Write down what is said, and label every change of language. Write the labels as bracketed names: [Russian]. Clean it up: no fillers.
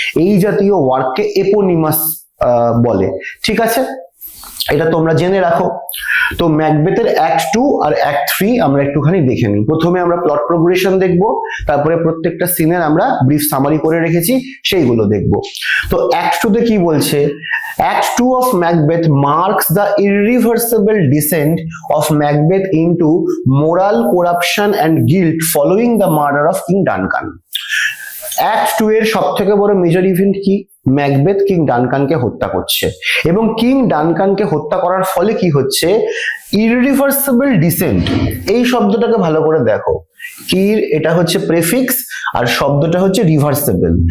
[Bangla] এই জাতীয় ওয়ার্ককে এপোনিমাস বলে। ঠিক আছে, এটা তোমরা জেনে রাখো। তো ম্যাকবেথের অ্যাক্ট 2 আর অ্যাক্ট 3 আমরা একটুখানি দেখে নিই। প্রথমে আমরা প্লট প্রোগ্রেশন দেখব, তারপরে প্রত্যেকটা সিনের আমরা ব্রিফ সামারি করে রেখেছি, সেইগুলো দেখব। তো অ্যাক্ট 2 তে কি বলছে? [English] Act 2 of Macbeth marks the irreversible descent of Macbeth into moral corruption and guilt following the murder of King Duncan. [Bangla] Act 2 এর সবথেকে বড় মেজর ইভেন্ট কি? ম্যাকবেথ কিং ডানকানকে হত্যা করছে এবং কিং ডানকানকে হত্যা করার ফলে কি হচ্ছে? ইররিভার্সিবল ডিসেন্ট। এই শব্দটাকে ভালো করে দেখো, কি এটা হচ্ছে প্রেফিক্স আর শব্দটা হচ্ছে রিভার্সেবল।